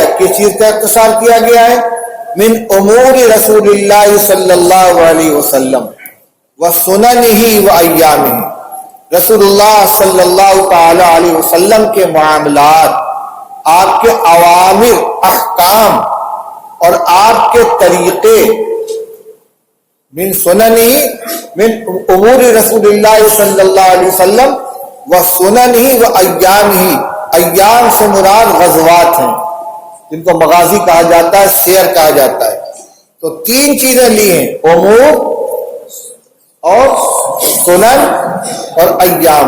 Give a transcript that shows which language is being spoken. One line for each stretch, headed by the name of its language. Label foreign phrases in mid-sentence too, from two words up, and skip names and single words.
Urdu: کس چیز کا اختصار کیا گیا ہے؟
Arabic: من امور رسول اللہ صلی اللہ علیہ وسلم وسننہ وایامہ، رسول اللہ صلی اللہ تعالی علیہ وسلم
Urdu: کے معاملات، آپ کے اوامر، احکام اور آپ کے طریقے،
Arabic: من سننہ، من امور رسول اللہ صلی اللہ علیہ وسلم وسننہ وایامہ،
Urdu: ایام سے مراد غزوات ہیں جن کو مغازی کہا جاتا ہے، سیر کہا جاتا ہے۔ تو تین چیزیں لی ہیں، امور اور سنن اور ایام۔